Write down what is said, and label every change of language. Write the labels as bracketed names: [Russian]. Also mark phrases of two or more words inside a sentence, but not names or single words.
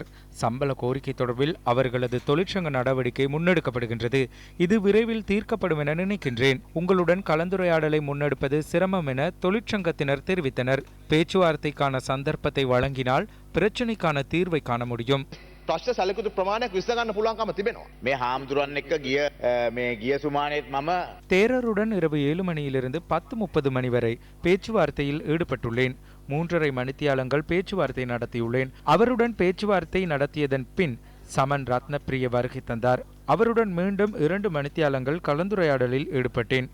[Tamil] சம்பள கோரிக்கை தொடர்பில் அவர்களது தொழிற்சங்க நடவடிக்கை முன்னெடுக்கப்படுகின்றது. இது விரைவில் தீர்க்கப்படும் என நினைக்கின்றேன். உங்களுடன் கலந்துரையாடலை முன்னெடுப்பது சிரமம் என தொழிற்சங்கத்தினர் தெரிவித்தனர். பேச்சுவார்த்தைக்கான சந்தர்ப்பத்தை வழங்கினால் பிரச்சினைக்கான தீர்வை காண முடியும். [Sinhala] ප්‍රශ්න සැලකුණු ප්‍රමාණයක් විසඳගන්න පුළුවන්කම තිබෙනවා. මේ හාමුදුරන් එක්ක ගිය සුමානෙත් මම [Tamil] தேரருடன் இரவு 7 மணியிலிருந்து 10:30 மணி வரை பேச்சுவார்த்தையில் ஈடுபட்டுள்ளேன். 3.5 மணித்தியாலங்கள் பேச்சுவார்த்தை நடத்தியுள்ளேன். அவருடன் பேச்சுவார்த்தை நடத்தியதன் பின் சமன் ரத்னப்பிரிய வருகை தந்தார். அவருடன் மீண்டும் 2 மணித்தியாலங்கள் கலந்துரையாடலில் ஈடுபட்டேன்.